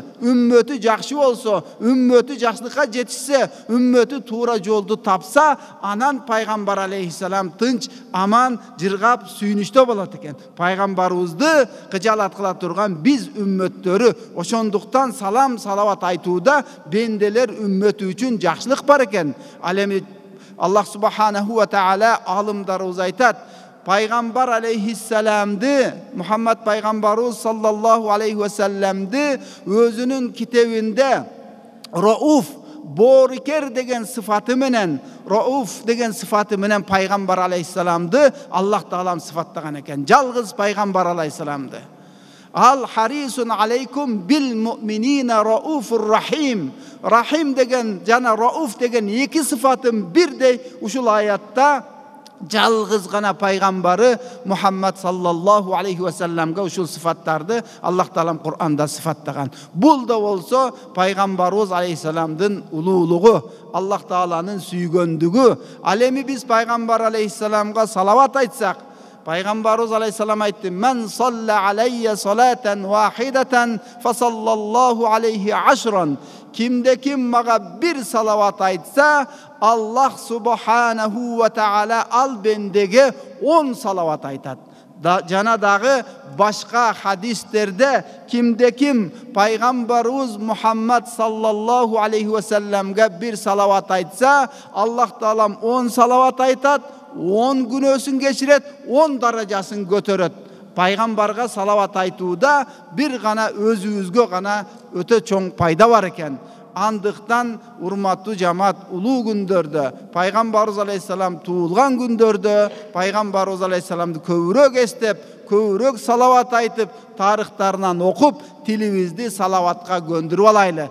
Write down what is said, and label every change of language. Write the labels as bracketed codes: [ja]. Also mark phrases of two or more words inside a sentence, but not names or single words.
[ky] Үммөтү жакшы болсо, үммөтү жакшылыкка жетишсе, үммөтү туура жолду тапса, анан пайgambar алейхиссалам тынч, аман, жыргап, сүйүнүчтө болот экен. Пайgambarыбызды кыжалат кыла турган биз үммөттөрү, ошондуктан салам, салават айтууда бенделер үммөтү үчүн жакшылык бар экен. Ал эми [ar] الله سبحانه وتعالى [ky] алымдарыбыз айтат, Пайgambar алейхиссаламды, Мухаммад пайgambarыбыз [ar] صلى الله عليه وسلم [ky] өзүнүн китебинде Рауф, борикер деген сыфаты менен, Рауф деген сыфаты менен пайgambar алейхиссаламды Аллах таалам сыфаттаган экен. Жалгыз пайgambar алейхиссаламды. [ar] ال حريص عليكم بالمؤمنين رءوف رحيم. [ky] Рахим деген жана Рауф деген эки сыфатын бирдей ушул аятта жалгыз гана пайгамбары Мухаммад [ar] صلى الله عليه وسلم [ky] ушул сыфаттарды Аллах таалам Кур'анда сыфаттаган. Бул да болсо пайгамбарыбыз алейхиссаламдын улуулугу, Аллах тааланын сүйгөндүгү. Ал эми биз пайгамбар алейхиссаламга салават айтсак, Пайgambarыбыз алейхиссалам айтты: [ar] "من صلى علي صلاة واحدة فصلى الله عليه عشرا." [ky] Кимде ким мага бир салават айтса, [ar] الله سبحانه وتعالى [ky] ал бендеге 10 салават айтат. Жана дагы башка хадистерде кимде ким пайгамбарыбыз Мухаммад [ar] صلى الله عليه وسلم [ky] бир салават айтса, Аллах таалам 10 салават айтат. 10 күнөөсүн кечирет, 10 даражасын көтөрөт. Пайгамбарга салават айтууда бир гана өзүбүзгө гана өтө чоң пайда бар экен. Андыктан урматтуу жамаат, улуу күндөрдө, пайгамбарыбыз алейхиссалам туулган күндөрдө пайгамбарыбыз алейхиссаламды көбүрөөк эстеп, көбүрөөк салават айтып, тарыхтарынан окуп, тилибизди салаватка көндүрүп алайлы.